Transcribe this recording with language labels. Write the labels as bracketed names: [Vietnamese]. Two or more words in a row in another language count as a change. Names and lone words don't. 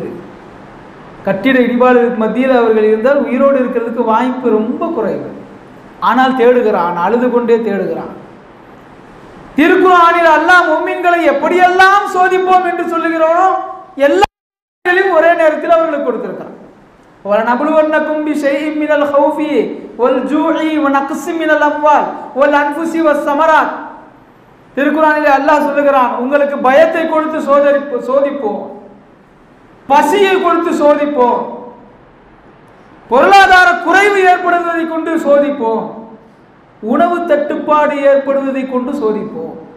[Tamil] கட்டிட இடிபாடுகளுக்கு மத்தியில் அவர்கள் இருந்தால் உயிரோடு இருக்கிறதுக்கு வாய்ப்பு ரொம்ப குறைவு. ஆனால் தேடுகிறான், அழுது கொண்டே தேடுகிறான். திருக்குர்ஆனில் அல்லாஹ் முஃமின்களை எப்படியெல்லாம் சோதிப்போம் என்று சொல்லுகிறோம், எல்லா ஒரே நேரத்தில் அவர்களுக்கு கொடுத்திருக்கிறார். [Arabic] وَلَنَبْلُوَنَّكُمْ بِشَيْءٍ مِنَ الْخَوْفِ وَالْجُوعِ وَنَقْصٍ مِنَ الْأَمْوَالِ وَالْأَنْفُسِ وَالثَّمَرَاتِ. [Tamil] திருக்குர்ஆனில் அல்லாஹ் சொல்லுகிறான், உங்களுக்கு பயத்தை கொடுத்து சோதிப்போம், பசியை கொடுத்து சோதிப்போம், பொருளாதார குறைவு ஏற்படுவதை கொண்டு சோதிப்போம், உணவு தட்டுப்பாடு ஏற்படுவதை கொண்டு சோதிப்போம்.